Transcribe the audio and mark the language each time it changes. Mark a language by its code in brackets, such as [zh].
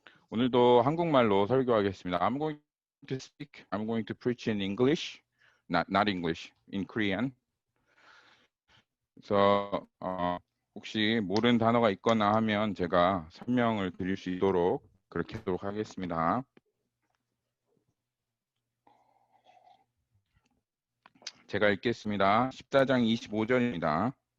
[ko] 오늘도 한국말로 설교하겠습니다. [en] I'm going to speak. I'm going to preach in English, not English, in Korean. [ko] 그래서 혹시 모르는 단어가 있거나 하면 제가 설명을 드릴 수 있도록 그렇게 하도록 하겠습니다. 제가 읽겠습니다. 14장 25절입니다.